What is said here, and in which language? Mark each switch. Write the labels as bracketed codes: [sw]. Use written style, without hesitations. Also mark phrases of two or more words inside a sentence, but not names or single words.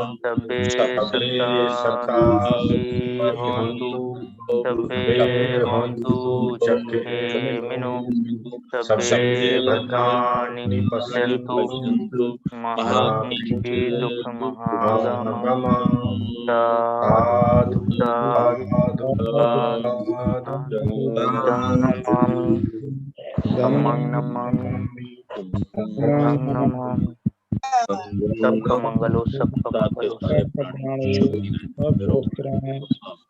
[pi] सभ्ये सत्ता सुखी होन्तु, सभ्ये होन्तु चक्रे मिनो, सभ्ये भद्राणि पश्यन्तु मा किंचित् दुःखमहागमाः। साधु साधु धम्मं नमामि, संघं नमामि। [hi] सबका मंगल हो, सबका मंगल हो।